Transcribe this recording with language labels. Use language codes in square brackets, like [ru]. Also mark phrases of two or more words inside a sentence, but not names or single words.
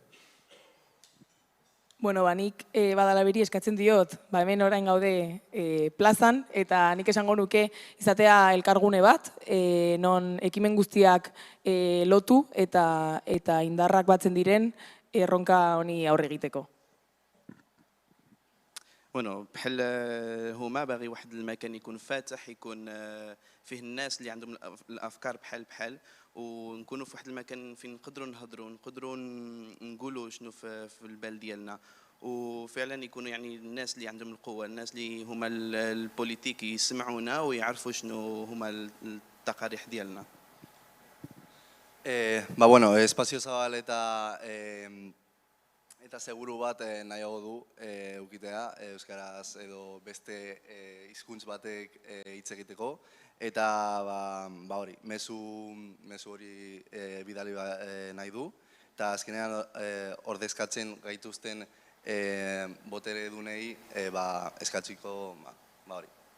[eu] Bueno, nik badala beri eskatzen diot, hemen orain gaude plazan, eta nik esango nuke izatea elkargune bat, non ekimen guztiak lotu eta indarrak batzen diren erronka honi aurre egiteko. [ar] bueno بحال هما باغي واحد المكان يكون فاتح، يكون فيه الناس اللي عندهم الافكار بحال ونكونوا في واحد المكان فين نقدروا نهضروا، نقدروا نقولوا شنو في البال ديالنا، وفعلا يكونوا يعني الناس اللي عندهم القوه، الناس اللي هما البوليتيك يسمعونا ويعرفوا شنو هما التقاريح ديالنا. [eu] Bueno, espazio zabal eta seguru bat nahiago du eukitea, euskaraz edo beste hizkuntz batek hitz egiteko, eta hori, mezu hori bidali nahi du, eta azkenean ordezkatzen gaituzten botere dunei eskatziko hori.